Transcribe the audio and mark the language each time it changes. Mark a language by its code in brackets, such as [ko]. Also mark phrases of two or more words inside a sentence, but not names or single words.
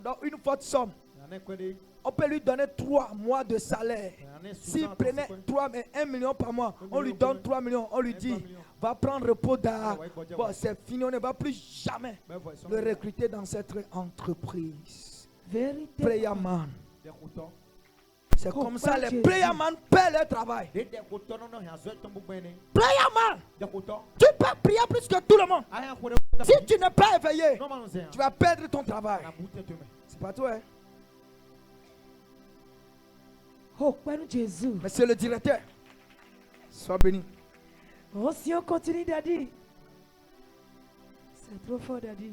[fr] On peut lui donner 3 mois de salaire. S'il prenait 1 million par mois, on lui donne 3 millions. On lui dit, va prendre repos d'art. Bon, c'est fini, on ne va plus jamais le recruter dans cette entreprise. [en] Prayer man. [fr] C'est comme ça les [en] prayer man [fr] paient leur travail. [en] Prayer man, [fr] tu peux prier plus que tout le monde. Si tu n'es pas éveillé, tu vas perdre ton travail. C'est pas toi, hein? Oh, Jésus. Monsieur le directeur, sois béni. Oh, si on continue, Daddy. C'est trop fort, Daddy.